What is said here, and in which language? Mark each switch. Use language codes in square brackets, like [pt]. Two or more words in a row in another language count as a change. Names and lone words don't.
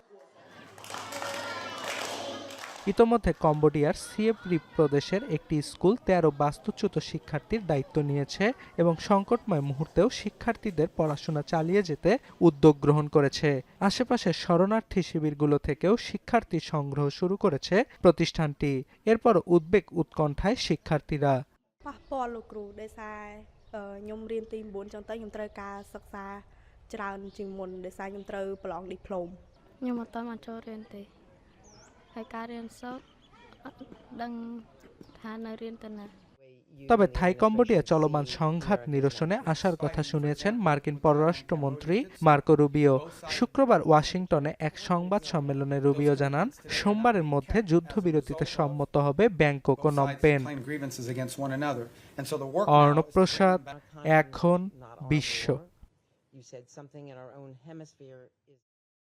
[bn] ইতোমধ্যে কম্বোডিয়ার সিয়েম রিপ প্রদেশের একটি স্কুল ১৩ বাস্তুচ্যুত শিক্ষার্থীর দায়িত্ব নিয়েছে এবং সংকটময় মুহূর্তেও শিক্ষার্থীদের পড়াশোনা চালিয়ে যেতে উদ্যোগ গ্রহণ করেছে। আশেপাশের শরণার্থী শিবিরগুলো থেকেও শিক্ষার্থী সংগ্রহ শুরু করেছে প্রতিষ্ঠানটি। এরপর উদ্বেগ উৎকণ্ঠায় শিক্ষার্থীরা। [km] ប៉ះពាល់លោកគ្រូដោយសារខ្ញុំរៀនទី9ចឹងទៅខ្ញុំត្រូវការសិក្សាច្រើនជាងមុនដោយសារខ្ញុំត្រូវប្រឡងឌីប្លូម ខ្ញុំអត់តមកចូលរៀនទេហើយការរៀនសូត្រអត់ដឹងថានៅរៀនទៅណា [bn] তবে থাই কম্বোডিয়া চলমান সংঘাত নিরসনে আসার কথা শুনিয়েছেন মার্কিন পররাষ্ট্রমন্ত্রী মার্কো রুবিও। শুক্রবার ওয়াশিংটনে এক সংবাদ সম্মেলনে রুবিও জানান, সোমবারের মধ্যে যুদ্ধবিরতিতে সম্মত হবে ব্যাংকক ও নমপেন। অর্ণব প্রসাদ, এখন বিশ্ব।